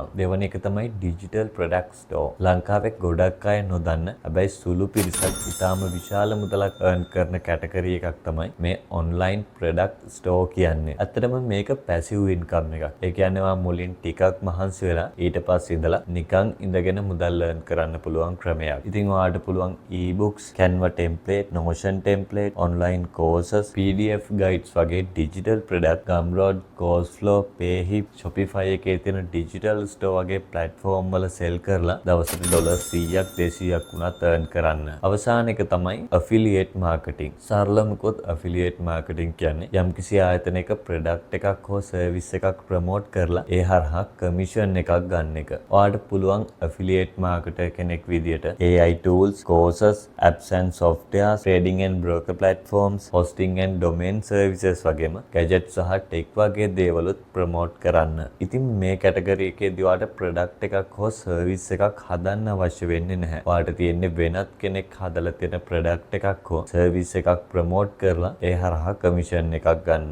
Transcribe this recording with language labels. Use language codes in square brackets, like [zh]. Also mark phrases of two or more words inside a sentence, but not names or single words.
[si] දෙවන එක තමයි [en] digital product store. [si] ලංකාවේ ගොඩක් අය නොදන්න හැබැයි සුළු පිරිසක් ඉතාම විශාල මුදලක් earn කරන කැටගරි එකක් තමයි මේ [en] online product store [si] කියන්නේ. ඇත්තටම මේක [en] passive income [si] එකක්. ඒ කියන්නේ ඔයා මුලින් ටිකක් මහන්සි වෙලා ඊට පස්සේ ඉඳලා නිකන් ඉඳගෙන මුදල් earn කරන්න පුළුවන් ක්‍රමයක්. ඉතින් ඔයාලට පුළුවන් [en] e-books, Canva template, Notion template, online courses, PDF guides [si] වගේ [en] digital product, [si] Gumroad, Course-Flow, Payhip, Shopify එකේ තියෙන [en] digital store [si] වගේ platform වල sell කරලා දවසට ඩොලර් 100ක් 200ක් වුණත් earn කරන්න. අවසාන එක තමයි [en] affiliate marketing. [si] සරලවම කිව්වොත් [en] affiliate marketing [si] කියන්නේ යම්කිසි ආයතනයක product එකක් හෝ service එකක් promote කරලා ඒ හරහා commission එකක් ගන්න එක. ඔයාලට පුළුවන් [en] affiliate marketer [si] කෙනෙක් විදියට [en] AI tools, courses, apps and softwares, trading and broker platforms, hosting and domain services [si] වගේම gadgets සහ tech වගේ දේවලුත් promote කරන්න. ඉතින් මේ කැටගරි එකේදී ඔයාලට product එකක් හෝ service එකක් හදන්න අවශ්‍ය වෙන්නේ නැහැ. ඔයාලට තියෙන්නේ වෙනත් කෙනෙක් හදලා තියෙන product එකක් හෝ service එකක් promote කරලා ඒ හරහා commission එකක් ගන්න.